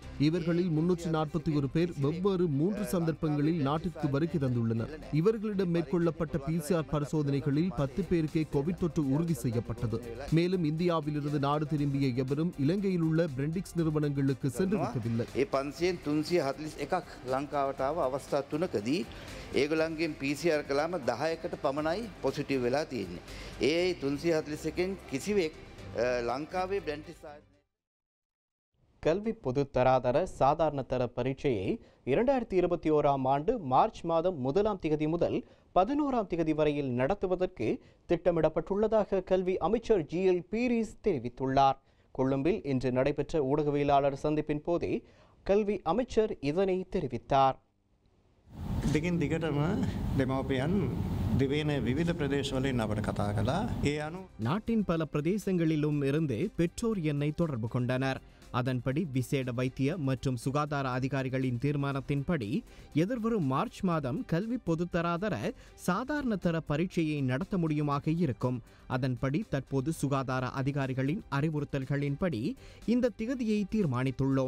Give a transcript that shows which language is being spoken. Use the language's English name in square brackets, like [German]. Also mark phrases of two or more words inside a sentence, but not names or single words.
[Tamil] இவர்களில் 341 பேர் வெவ்வேறு 3 சந்தர்ப்பங்களில் நாட்டிற்கு வருகை தந்துள்ளனர். இவர்களிடம் மேற்கொள்ளப்பட்ட PCR பரிசோதனைகளில் 10 பேருக்கே கோவிட் தொற்று உறுதி செய்யப்பட்டது. மேலும் இந்தியாவிலிருந்து நாடு திரும்பிய எவரும் இலங்கையில் உள்ள பிரெண்டிக்ஸ் நிறுவனங்களுக்கு சென்றிருக்கவில்லை. [Sinhala] 341ක් ලංකාවට ආව අවස්ථා 3කදී ඒගොල්ලන්ගෙන් PCR කළාම 10කට පමණයි පොසිටිව් වෙලා තියෙන්නේ. ඒ 341න් කිසිවෙක් லங்காவே [Tamil] கல்வி பொதுத்தராதர சாதாரண தர பரீட்சையை 2021ஆம் ஆண்டு மார்ச் மாதம் 1ஆம் தேதி முதல் 11ஆம் தேதி வரையில் நடத்துவதற்கு திட்டமிடப்பட்டுள்ளதாக கல்வி அமைச்சர் GL பீரிஸ் தெரிவித்துள்ளார். கொழும்பில் இன்று நடைபெற்ற ஊடகவியலாளர் சந்திப்பின் போதே கல்வி அமைச்சர் இதனை தெரிவித்தார். [Sinhala] දිගින් දිගටම දෙමව්පියන් දිවයින විවිධ ප්‍රදේශවලින් අපට කතා කළා. ඒ අනුව [Tamil] நாட்டின் பல பிரதேசங்களிலும் இருந்து பெற்றோர் என்னை தொடர்பு கொண்டனர். அதன்படி விசேட வைத்திய மற்றும் சுகாதார அதிகாரிகளின் தீர்மானத்தின்படி எதிர்வரும் மார்ச் மாதம் கல்வி பொதுத்தராதர சாதாரண தர பரீட்சையை நடத்த முடியுமாக இருக்கும். அதன்படி தற்போது சுகாதார அதிகாரிகளின் அறிவுறுத்தல்களின்படி இந்த திகதியை தீர்மானித்துள்ளோம்.